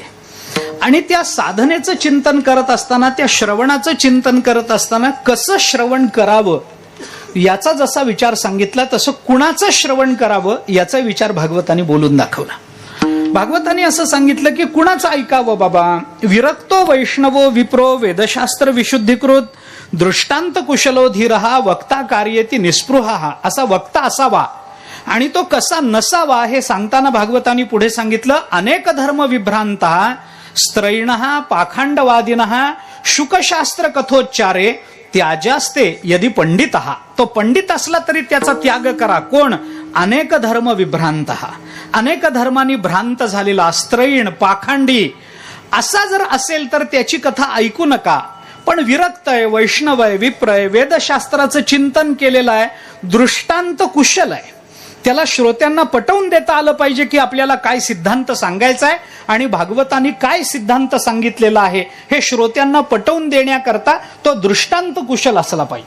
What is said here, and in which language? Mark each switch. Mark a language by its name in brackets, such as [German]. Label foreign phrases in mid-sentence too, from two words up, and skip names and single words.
[Marathi] आणि त्या साधनेचं चिंतन करत असताना, त्या श्रवणाचं चिंतन करत असताना कसं श्रवण करावं याचा जसा विचार सांगितला, तसं कुणाचं श्रवण करावं याचा विचार भागवतांनी बोलून दाखवला. भागवतांनी असं सांगितलं की कुणाचं ऐकावं बाबा? [Sanskrit] विरक्तो वैष्णवो विप्रो वेदशास्त्र विशुद्धीकृत दृष्टांत कुशलो धीरहा वक्ता कार्येती निस्पृहा. [Marathi] असा वक्ता असावा. आणि तो कसा नसावा हे सांगताना भागवतांनी पुढे सांगितलं, [Sanskrit] अनेक धर्म विभ्रांता स्त्रैणः पाखंडवादिनः शुकशास्त्र कथोच्चारे त्याजास्ते यदि पंडितः. [Marathi] तो पंडित असला तरी त्याचा त्याग करा. कोण? [Sanskrit] अनेक धर्म विभ्रांतः, [Marathi] अनेक धर्मांनी भ्रांत झालेला, स्त्रैण पाखंडी असा जर असेल तर त्याची कथा ऐकू नका. पण विरक्त आहे, वैष्णव आहे, विप्र आहे, वेदशास्त्राचं चिंतन केलेलं आहे, दृष्टांत कुशल आहे, त्याला श्रोत्यांना पटवून देता आलं पाहिजे की आपल्याला काय सिद्धांत सांगायचा आहे आणि भागवतांनी काय सिद्धांत सांगितलेला आहे हे श्रोत्यांना पटवून देण्याकरता तो दृष्टांत कुशल असला पाहिजे.